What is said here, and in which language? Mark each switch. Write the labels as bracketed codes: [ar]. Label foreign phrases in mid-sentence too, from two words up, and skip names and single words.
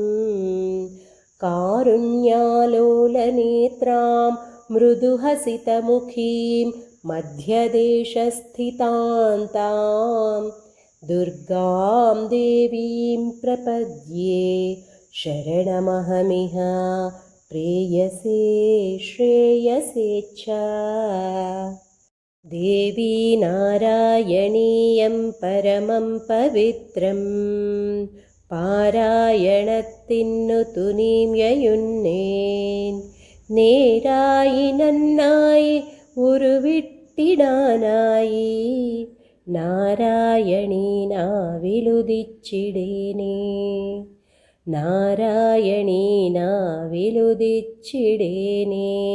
[sa] कारुण्यालोलनेत्रां मृदुहसितमुखीं मध्यदेशस्थितां तां दुर्गां देवीं प्रपद्ये शरणमहमिह प्रेयसे श्रेयसे च देवी नारायणीयं परमं पवित्रं [ml] പാരായണത്തിന്നു യയുന്നേൻ നേരായി ഉരുവിട്ടിടാനായി നാരായണീ നാവിലുദിച്ചിടേനേ നാരായണീ നാവിലുദിച്ചിടേനേ